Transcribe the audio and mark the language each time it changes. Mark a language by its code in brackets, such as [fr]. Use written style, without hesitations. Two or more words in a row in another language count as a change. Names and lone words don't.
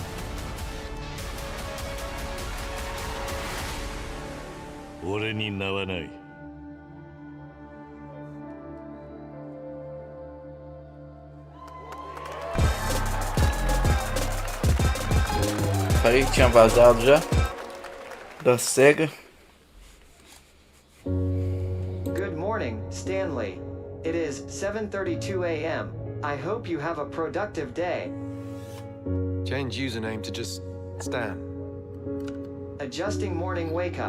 [ja] 俺に名はない。 [pt] Falei que tinha vazado já da Sega. [en] Good morning, Stanley. It is 7:32 a.m. I hope you have a productive day. Change username to just Stan. Adjusting morning wake up.